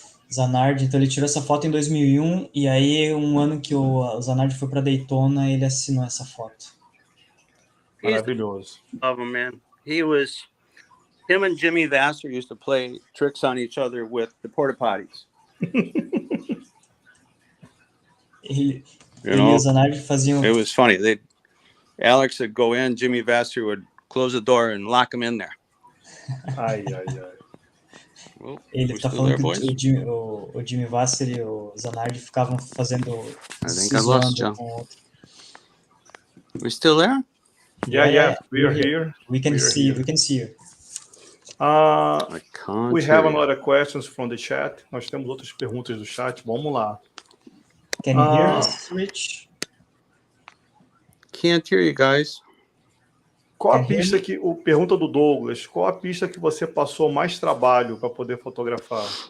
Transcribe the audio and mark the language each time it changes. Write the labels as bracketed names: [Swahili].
[Portuguese] Zanardi, então ele tirou essa foto em 2001 e aí um ano que o Zanardi foi para Daytona, ele assinou essa foto. Maravilhoso. [English] Love him, man. Him and Jimmy Vassar used to play tricks on each other with the porta potties. [Portuguese] Ele e o Zanardi faziam... [English] It was funny. Alex would go in, Jimmy Vassar would close the door and lock him in there. [Portuguese] Ai. Well, ele tá falando que o Jimmy Vassar e o Zanardi ficavam fazendo... [English] I think I lost you. We still there? Yeah. We are here. We can see you. We have another questions from the chat. [Portuguese] Nós temos outras perguntas do chat. Vamos lá. [English] Can you hear us, Rich? Can't hear you guys. [Portuguese] Qual a pista que... Pergunta do Douglas. Qual a pista que você passou mais trabalho para poder fotografar?